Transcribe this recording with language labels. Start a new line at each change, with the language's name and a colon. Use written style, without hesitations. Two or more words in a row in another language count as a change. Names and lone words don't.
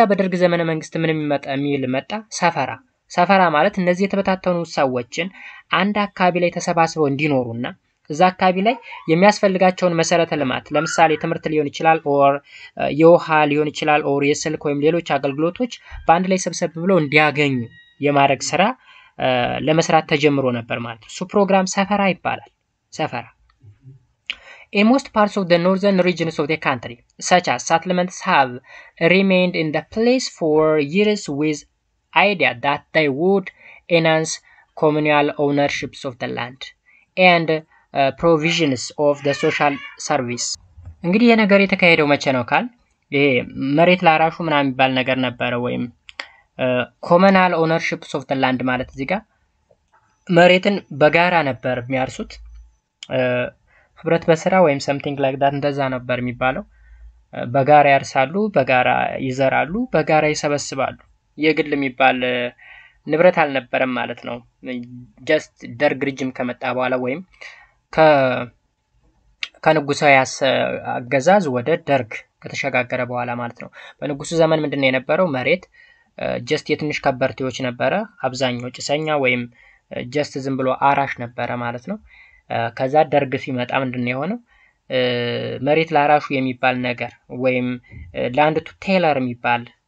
Amharic: በደርግ ዘመነ መንግስት ምን መጣ ሰፈራ ማለት እነዚህ የተበታተኑ ሰዎችን አንድ አካባቢ ላይ ተሰባስበው እንዲኖሩና እዛ አካባቢ ላይ የሚያስፈልጋቸውን መሰረተ ልማት ለምሳሌ ትምህርት ሊሆን ይችላል ኦር የውሃ ሊሆን ይችላል ኦር የስልክ ወይም ሌሎች አገልግሎቶች በአንድ ላይ ሰብሰብ ብለው እንዲያገኙ የማድረግ ስራ ለመስራት ተጀምሮ ነበር ማለት ነው። እሱ ፕሮግራም ሰፈራ ይባላል። ሰፈራ
English: In most parts of the northern regions of the country, such as settlements have remained in the place for years with idea that they would enhance communal ownerships of the land and provisions of the social service.
Amharic: እንግዲህ የነገር የተካሄደው መቼ ነው ካል ይሄ መሬት ላራሹ ምናምን የሚባል ነገር ነበረ ወይም
English: communal ownerships of the land
Amharic: ማለት እዚህ ጋር መሬትን በጋራ ነበር የሚያርሱት ህብረት በስራ ወይም
English: something like that
Amharic: እንደዛ ነበር የሚባለው በጋራ ያርሳሉ በጋራ ይዘራሉ በጋራ ይሰበስባሉ የግል የሚባል ንብረት አልነበረም ማለት ነው just ደርግ ሪጅም ከመጣ በኋላ ወይም ከንጉሳዊ አገዛዝ ወደ ደርግ ከተሸጋገረ በኋላ ማለት ነው በንጉሱ ዘመን ምንድነው የነበረው መሬት just የትንሽ ከበርቴዎች ነበረ አብዛኛው ጭሰኛ ወይም just ዝም ብሎ አራሽ ነበረ ማለት ነው ከዛ ደርግ ሲመጣ ምንድነው የሆነው መሬት ላራሹ የሚባል ነገር ወይም
English: land to tiller
Amharic: የሚባል